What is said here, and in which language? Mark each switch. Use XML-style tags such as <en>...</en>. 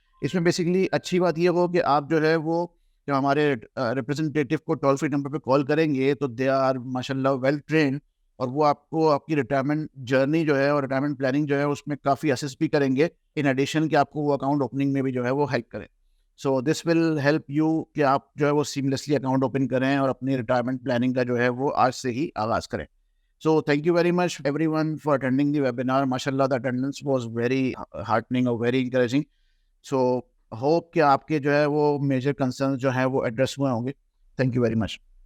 <ur>اس میں بیسکلی اچھی بات یہ ہو کہ آپ جو ہے وہ جو ہمارے ریپرزینٹیٹیو کو ٹول فری نمبر پہ کال کریں گے تو</ur> <en>they are ماشاء اللہ well trained,</en> <ur>اور وہ آپ کو آپ کی ریٹائرمنٹ جرنی جو ہے اور ریٹائرمنٹ پلاننگ جو ہے اس میں کافی اسسٹ بھی کریں گے,</ur> <en>in addition</en> <ur>کہ آپ کو وہ اکاؤنٹ اوپننگ میں بھی جو ہے وہ ہیلپ کریں.</ur> <en>so this will help you</en> <ur>کہ آپ جو ہے وہ سیملیسلی اکاؤنٹ اوپن کریں اور اپنی ریٹائرمنٹ پلاننگ کا جو ہے وہ آج سے ہی آغاز کریں.</ur> <en>So thank you very much everyone for attending the webinar. MashaAllah, the attendance was very heartening or very encouraging. So hope</en> <ur>کہ آپ کے جو ہے وہ میجر کنسرنز جو ہیں وہ ایڈریس ہوئے ہوں گے.</ur> <en>Thank you very much.</en>